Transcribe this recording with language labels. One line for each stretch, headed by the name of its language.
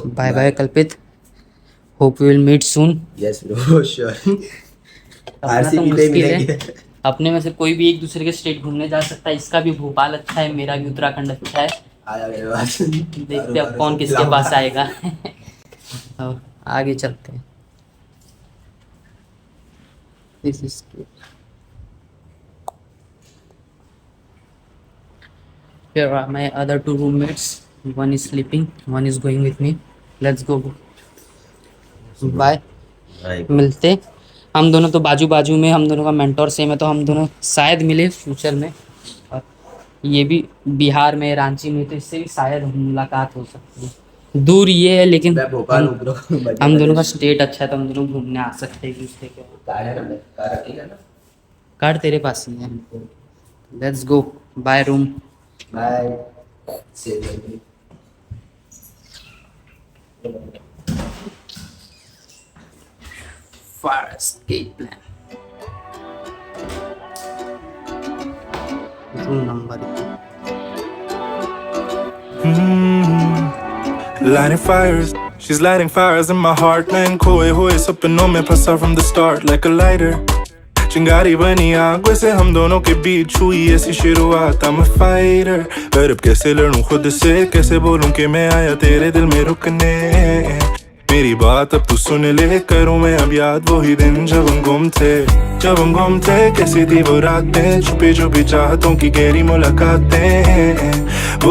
English: Bye bye Kalpit. Hope we will meet soon. Yes bro, sure.
Hindi: अपना तो RCB पे मुश्किल है, मिलेंगे। अपने में से कोई भी एक दूसरे के स्टेट घूमने जा सकता है। इसका भी भोपाल अच्छा है, मेरा भी उत्तराखंड अच्छा है। आया मेरे पास। देखते हैं अब कौन किसके पास आएगा। और आगे चलते हैं।
English: This is here are my other 2 roommates. One is sleeping, one is going with me. Let's go. Bye.
Hindi: मिलते। हम दोनों तो बाजू बाजू में, हम दोनों का मेंटोर सेम है, तो हम दोनों शायद मिले फ्यूचर में। और ये भी बिहार में, रांची में, तो इससे भी शायद मुलाकात हो सकती है। दूर ये है लेकिन मैं भोपाल हूँ ब्रो। हम दोनों का स्टेट अच्छा है, तो हम दोनों घूमने आ सकते हैं एक दूसरे के। कार है ना, कार ठीक है ना। कार्ड तेरे पास ही है।
English: Let's go. Bye room.
Hindi: Bye. Save कर
English: Fire escape plan. Room number. Lighting fires, she's lighting fires in my heart. Man,
Hindi: खोए हुए सपनों में फंसा
English: from the start like a lighter.
Hindi: चिंगारी बनी आग से हम दोनों के बीच हुई ऐसी शुरुआत।
English: I'm a fighter,
Hindi: पर अब कैसे लड़ूं खुद से, कैसे बोलूं कि मैं आया तेरे दिल में रुकने। मेरी बात अब तू सुन ले, करूं मैं अब याद वही दिन जब हम गुम थे, कैसी थी वो रातें, छुपी छुपी चाहतों की गहरी मुलाकातें।